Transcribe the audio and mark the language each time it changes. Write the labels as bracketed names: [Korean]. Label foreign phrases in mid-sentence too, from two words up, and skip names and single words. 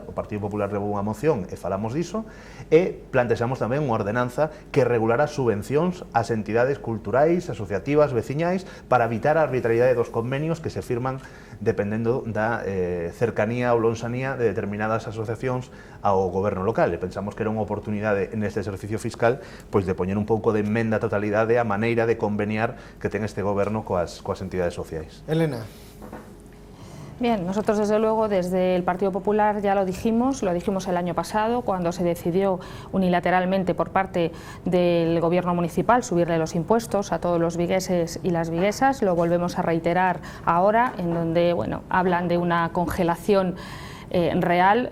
[Galician] O Partido Popular levou unha moción e falamos diso, e plantexamos tamén unha ordenanza que regulara subvencións ás entidades culturais, asociativas, veciñais, para evitar a arbitrariedade dos convenios que se firman dependendo da cercanía ou lonxanía de determinadas asociacións ao goberno local. E pensamos que era unha oportunidade neste exercicio fiscal pois de poñer un pouco de emenda a totalidade a maneira de conveniar que ten este goberno coas entidades sociais. Elena. [Spanish] Bien, nosotros desde luego desde el Partido Popular ya lo dijimos el año pasado cuando se decidió unilateralmente por parte del gobierno municipal subirle los impuestos a todos los vigueses y las viguesas. Lo volvemos a reiterar ahora, en donde hablan de una congelación real.